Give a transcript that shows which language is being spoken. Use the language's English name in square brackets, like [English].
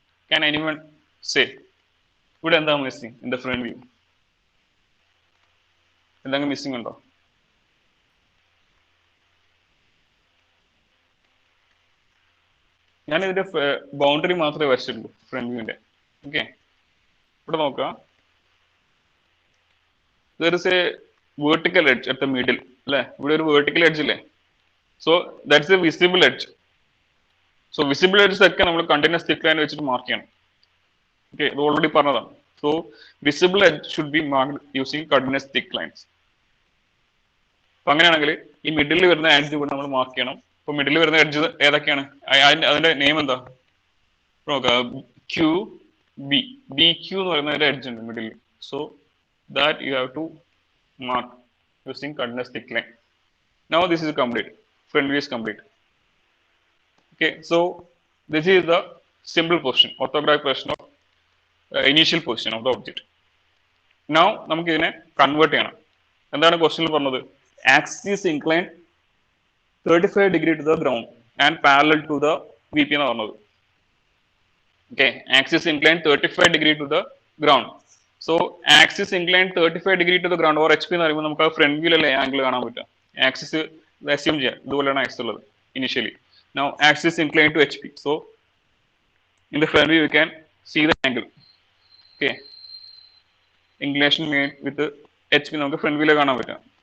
[English] Can anyone say [Malayalam] ഇവിടെ എന്താ [English] Missing in the front view? [Malayalam] എന്തെങ്കിലും മിസ്സിംഗ് ഉണ്ടോ? ഞാൻ ഇതിന്റെ ബൗണ്ടറി മാത്രമേ വരച്ചിട്ടുള്ളൂ ഫ്രണ്ട് വ്യൂവിന്റെ. ഓക്കെ, ഇവിടെ നോക്കുക, [English] there is a vertical edge at the middle [Malayalam] അല്ലെ? ഇവിടെ ഒരു [English] vertical edge [Malayalam] ഇല്ലേ? [English] So that's a visible edge. So visible edges [Malayalam] ഒക്കെ നമ്മൾ കണ്ടിന്യൂസ് തിക്ക് ലൈൻ വെച്ചിട്ട് മാർക്ക് ചെയ്യണം. ഓക്കെ, ഇത് ഓൾറെഡി പറഞ്ഞതാണ്. [English] So visible edge should be marked using continuous thick lines. [Malayalam] അപ്പൊ അങ്ങനെയാണെങ്കിൽ ഈ മിഡിൽ വരുന്ന എഡ്ജ് കൂടെ നമ്മൾ മാർക്ക് ചെയ്യണം. അപ്പൊ മിഡിൽ വരുന്ന എഡ്ജ് ഏതൊക്കെയാണ്? അതിന്റെ നെയിം എന്താ നോക്കുക, ക്യു ബി. ബി ക്യു എന്ന് പറയുന്ന ഒരു എഡ്ജ് ഉണ്ട് middle. So [English] that you have to mark using continuous thick line. Now this is complete. Front view is complete. Okay, so this is the simple position, orthographic position of initial position of the object. [Malayalam] Now നമുക്ക് ഇതിനെ convert ചെയ്യണം. എന്താണ് ക്വസ്റ്റ്യനിൽ പറഞ്ഞത്? [English] axis inclined 35 degree to the ground and parallel to the VP [Malayalam] എന്ന് പറഞ്ഞത്. [English] Okay, axis inclined 35 degree to the ground. So axis incline 35 degree to the ground or H P [Malayalam] എന്ന് പറയുമ്പോൾ നമുക്ക് [English] ആ ഫ്രണ്ട് വ്യൂലല്ലേ ആംഗിൾ [Malayalam] കാണാൻ പറ്റുക. [English] axis assume [Malayalam] ചെയ്യാം, ഇതുപോലെയാണ് ആക്സിസ് ഉള്ളത് [English] Initially. Now axis incline to H P. So in the front view you can see the angle. Okay, inclination made with H P [Malayalam] നമുക്ക് ഫ്രണ്ട് വ്യൂലെ കാണാൻ പറ്റുക.